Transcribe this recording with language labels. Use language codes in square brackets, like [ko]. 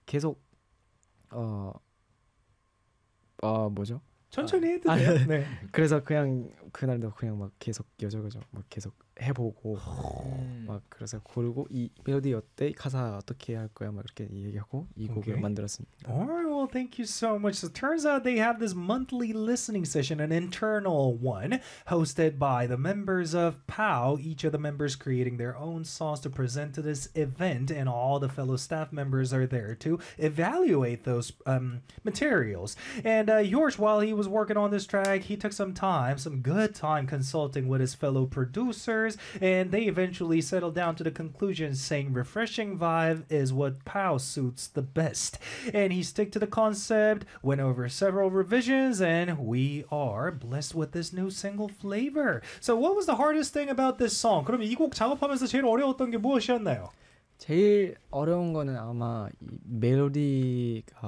[ko] 계속 뭐죠? 천천히 해도 돼요. 네. 그래서 그냥 그날도 그냥 막 계속 여적여죠. 막 계속 해보고 막 그래서 고르고 이 멜로디 어때? 가사 어떻게 할 거야? 막 이렇게 얘기하고 이 곡을 okay. 만들었습니다. [en] Alright, well, thank you so much. So turns out they have this monthly listening session, an internal one, hosted by the members of POW. Each of the members creating their own songs to present to this event, and all the fellow staff members are there to evaluate those materials. And Yorch, while he was working on this track, he took some time, some good time, consulting with his fellow producer. And they eventually settled down to the conclusion saying refreshing vibe is what POW suits the best. And he stick to the concept, went over several revisions, and we are blessed with this new single flavor. So what was the hardest thing about this song? [ko] 그럼 이 곡 작업하면서 제일 어려웠던 게 무엇이었나요? 제일 어려운 거는 아마 이 멜로디가